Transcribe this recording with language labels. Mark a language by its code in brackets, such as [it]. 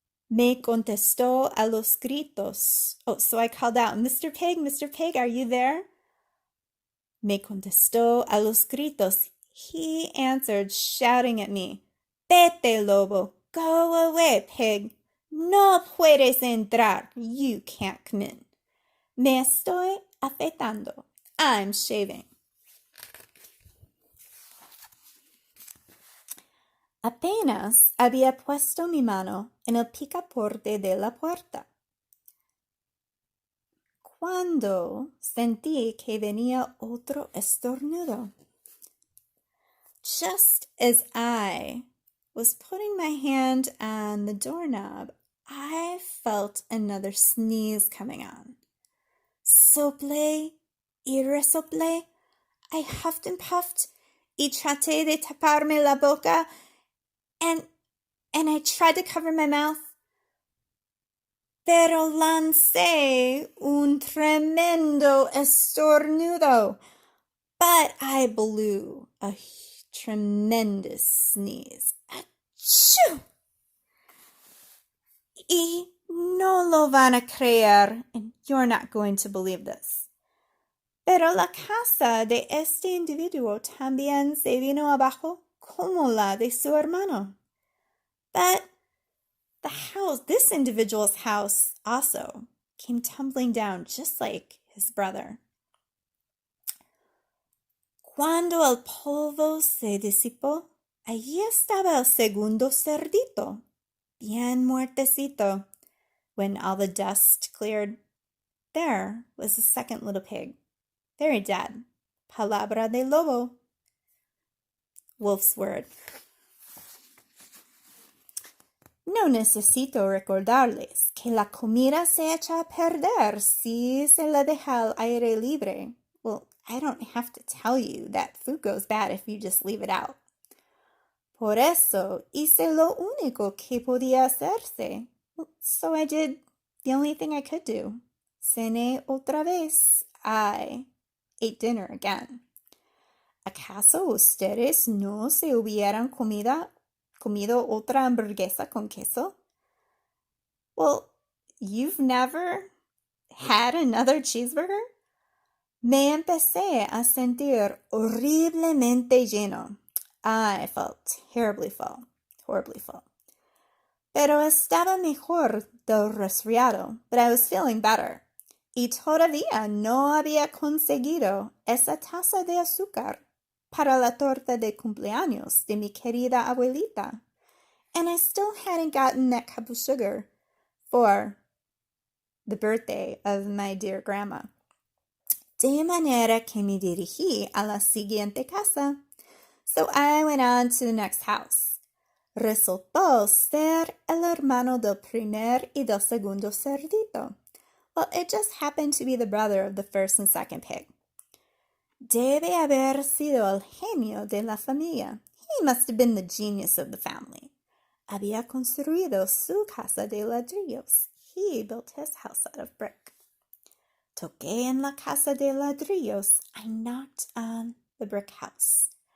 [es] Me contestó a los gritos. [en] Oh, so I called out, Mr. [es] Pig, [en] are you there? [es] Me contestó a los gritos. [en] He answered, shouting at me, [es] Vete, lobo, [en] go away, pig. [es] No puedes entrar. [en] You can't come in. [es] Me estoy afeitando. [en] I'm shaving. [es] Apenas había puesto mi mano en el picaporte de la puerta, cuando sentí que venía otro estornudo. [en] Just as I was putting my hand on the doorknob, I felt another sneeze coming on. [es] Soplé y resoplé. [en] I huffed and puffed [es] y traté de taparme la boca, [en] and I tried to cover my mouth, [es] pero lancé un tremendo estornudo. [en] But I blew a tremendous sneeze. Achoo! [es] Y no lo van a creer, [en] and you're not going to believe this. [es] Pero la casa de este individuo también se vino abajo como la de su hermano. [en] But the house, this individual's house also came tumbling down just like his brother. [es] Cuando el polvo se disipó, allí estaba el segundo cerdito, bien muertecito. [en] When all the dust cleared, there was the second little pig, very dead. [es] Palabra de lobo. [en] Wolf's word. [es] No necesito recordarles que la comida se echa a perder si se la deja al aire libre. [en] Well, I don't have to tell you that food goes bad if you just leave it out. [es] Por eso hice lo único que podía hacerse. [en] So I did the only thing I could do. [es] Cené otra vez. [en] I ate dinner again. [es] ¿Acaso ustedes no se hubieran comido otra hamburguesa con queso? [en] Well, you've never had another cheeseburger? [es] Me empecé a sentir horriblemente lleno. [en] I felt terribly full, horribly full. [es] Pero estaba mejor del resfriado, [en] but I was feeling better. [es] Y todavía no había conseguido esa taza de azúcar para la torta de cumpleaños de mi querida abuelita. [en] And I still hadn't gotten that cup of sugar for the birthday of my dear grandma. [es] De manera que me dirigí a la siguiente casa. [en] So I went on to the next house. [es] Resultó ser el hermano del primer y del segundo cerdito. [en] Well, it just happened to be the brother of the first and second pig. [es] Debe haber sido el genio de la familia. [en] He must have been the genius of the family. [es] Había construido su casa de ladrillos. [en] He built his house out of brick. [es] Toqué en la casa de ladrillos. [en] I knocked on the brick house.